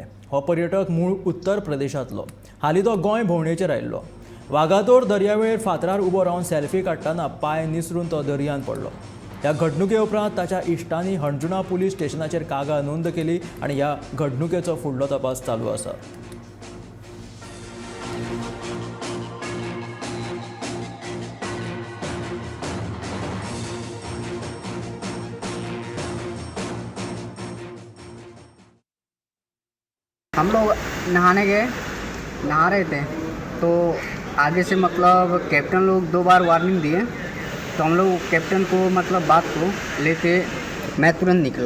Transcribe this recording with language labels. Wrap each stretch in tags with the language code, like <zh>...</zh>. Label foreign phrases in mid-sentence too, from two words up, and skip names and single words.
<kok>हो पर्यटक मूळ उत्तर प्रदेशांतलो. हालीं तो गोंय भोंवडेचेर आयिल्लो. वागातोर दर्यावेळेर फातरार उबो रावन सेल्फी काडटाना पांय निसरून तो दर्यांत पडलो. ह्या घडणुके उपरांत ताच्या इश्टांनी हणजुणा पुलीस स्टेशनाचेर कागाळ नोंद केली आनी ह्या घडणुकेचो फुडलो तपास चालू आसा.</kok> <hi>हम लोग नहाने गए, नहा रहे थे तो आगे से मतलब कैप्टन लोग 2 बार वार्निंग दिए, तो हम लोग कैप्टन को मतलब बात को लेके मैं तुरंत निकला.</hi>